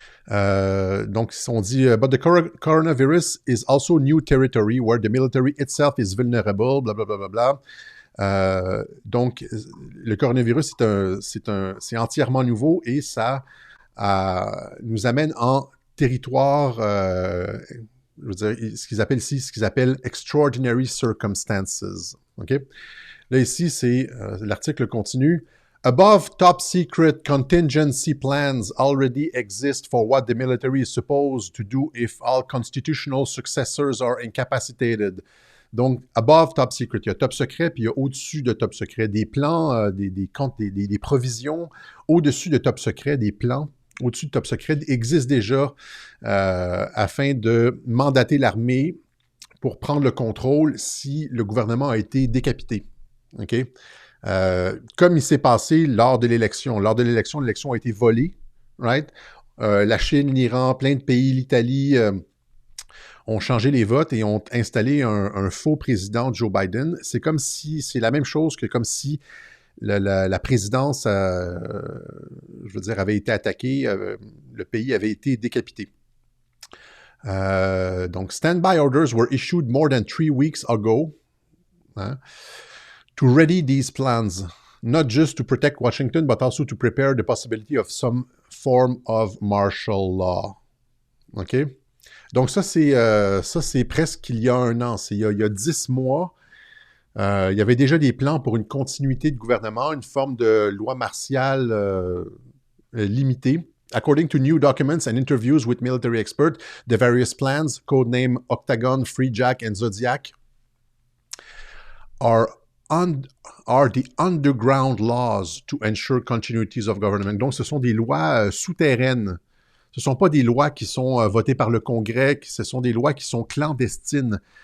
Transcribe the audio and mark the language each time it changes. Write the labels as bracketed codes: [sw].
[fr] Donc, on dit « [en] But the coronavirus is also new territory where the military itself is vulnerable, bla bla bla bla bla. [fr] » Donc, le coronavirus, c'est entièrement nouveau et ça nous amène en territoire, je veux dire, ce qu'ils appellent [en] extraordinary circumstances. [fr] OK? Là, ici, c'est l'article continue. [en] Above top secret contingency plans already exist for what the military is supposed to do if all constitutional successors are incapacitated. [fr] Donc, above top secret, il y a top secret, puis il y a au-dessus de top secret des plans, des provisions. Au-dessus de top secret, des plans, au-dessus de top secret, existent déjà afin de mandater l'armée pour prendre le contrôle si le gouvernement a été décapité. OK? Comme il s'est passé lors de l'élection. Lors de l'élection, l'élection a été volée, right? La Chine, l'Iran, plein de pays, l'Italie ont changé les votes et ont installé un faux président, Joe Biden. C'est comme si, c'est la même chose que comme si la présidence, je veux dire, avait été attaquée, le pays avait été décapité. [en] Donc, standby orders were issued more than 3 weeks ago, hein, to ready these plans, not just to protect Washington, but also to prepare the possibility of some form of martial law. OK? [fr] Donc, ça, c'est presque il y a un an. Il y a 10 mois, il y avait déjà des plans pour une continuité de gouvernement, une forme de loi martiale limitée. [en] According to new documents and interviews with military experts, the various plans, codename Octagon, Free Jack, and Zodiac, are the underground laws to ensure continuities of government. [fr] Donc, ce sont des lois souterraines. Ce ne sont pas des lois qui sont votées par le Congrès, ce sont des lois qui sont clandestines.